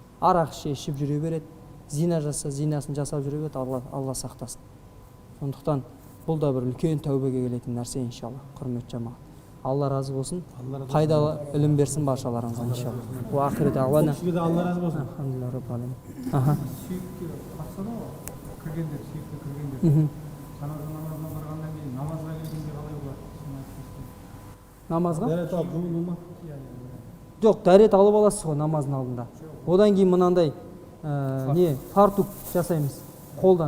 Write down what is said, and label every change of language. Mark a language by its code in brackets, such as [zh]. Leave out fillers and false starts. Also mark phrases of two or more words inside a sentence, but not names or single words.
[kk] Арақ ішіп жүре береді зина жаса зинасын жасап жүре береді Алла сақтасын. Сондықтан бұл да бір үлкен тәубеге келетін нәрсе иншалла. Құрметті жамағат, Алла разы болсын, пайдалы ілім берсін баршаларыңызға иншалла. [ar] وآخر دعوانا. [kk] Алла разы болсын. [ar] الحمد لله رب العالمين. [kk] Сүйікке қатса да кіргендер, сүйікке кіргендер. Жаназа намазына барғаннан кейін намазға келгенде қалай болады? Намазға? Дәрет алып жұмылу ма? Жоқ, дәрет алып аласыз ғой намаздың алдында. Одан кейін мынандай фартук жасаймыз қолдан.